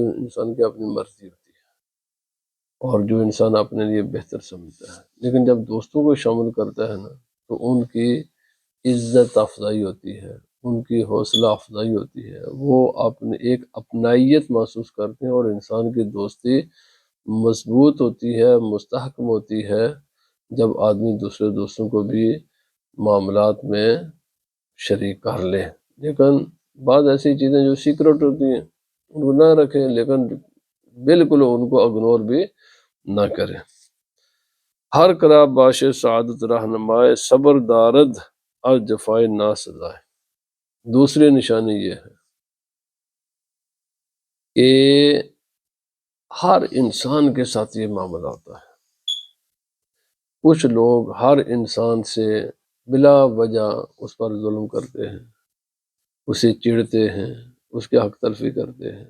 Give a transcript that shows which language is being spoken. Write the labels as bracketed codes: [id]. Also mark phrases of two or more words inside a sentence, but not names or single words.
[ur] انسان کی اپنی مرضی ہوتی ہے اور جو انسان اپنے لیے بہتر سمجھتا ہے، لیکن جب دوستوں کو شامل کرتا ہے نا تو ان کی عزت افزائی ہوتی ہے، ان کی حوصلہ افزائی ہوتی ہے، وہ اپنے ایک اپنائیت محسوس کرتے ہیں، اور انسان کی دوستی مضبوط ہوتی ہے، مستحکم ہوتی ہے جب آدمی دوسرے دوستوں کو بھی معاملات میں شریک کر لے۔ لیکن بعض ایسی چیزیں جو سیکرٹ ہوتی ہیں ان کو نہ رکھیں، لیکن بالکل ان کو اگنور بھی نہ کریں۔ [fa] ہر کرا باش سعادت رہنمائے، صبر دارد اور جفائے نا سزائے۔ [ur] دوسری نشانی یہ ہے کہ ہر انسان کے ساتھ یہ معاملہ ہوتا ہے، کچھ لوگ ہر انسان سے بلا وجہ اس پر ظلم کرتے ہیں، اسے چڑھتے ہیں، اس کے حق تلفی کرتے ہیں۔